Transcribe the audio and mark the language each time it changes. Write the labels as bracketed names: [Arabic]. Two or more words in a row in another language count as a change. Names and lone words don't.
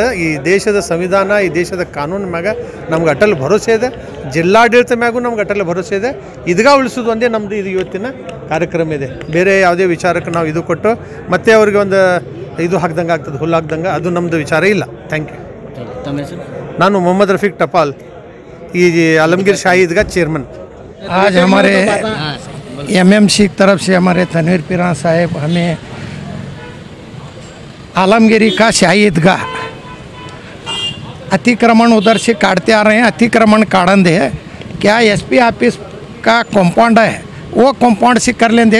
[Kannada] ಈ ದೇಶದ ಸಂವಿಧಾನ, ಈ ದೇಶದ ಕಾನೂನು ಮ್ಯಾಗ ನಮ್ಗೆ [Hindi] अटल भरोसे [Kannada] ಇದೆ. ಜಿಲ್ಲಾಡಳಿತ ಮ್ಯಾಗೂ ನಮ್ಗೆ [Hindi] अटल भरोसे [Kannada] ಇದೆ. ಇದೀಗ ಉಳಿಸೋದು ಒಂದೇ ನಮ್ಮದು ಇದು ಇವತ್ತಿನ ಕಾರ್ಯಕ್ರಮ ಇದೆ. ಬೇರೆ ಯಾವುದೇ ವಿಚಾರಕ್ಕೆ ನಾವು ಇದು ಕೊಟ್ಟು ಮತ್ತೆ ಅವ್ರಿಗೆ ಒಂದು ಇದು ಹಾಕ್ದಂಗೆ ಆಗ್ತದೆ, ಹುಲ್ಲು ಹಾಕ್ದಂಗೆ, ಅದು ನಮ್ಮದು ವಿಚಾರ ಇಲ್ಲ. [English] thank you. [Kannada] ನಾನು ಮೊಹಮ್ಮದ್ ರಫೀಕ್ ಟಪಾಲ್, ಈ [Hindi] आलमगीर शाही ईदगाह चेयरमैन। आज हमारे एमएमसी की तरफ से हमारे तनवीर पीरान साहब हमें आलमगिरी का शाही ईदगाह अतिक्रमण उधर से काटते आ रहे हैं, अतिक्रमण काटन दे क्या [English] SP office [Hindi] का कंपाउंड है, वो कंपाउंड से कर लेंगे।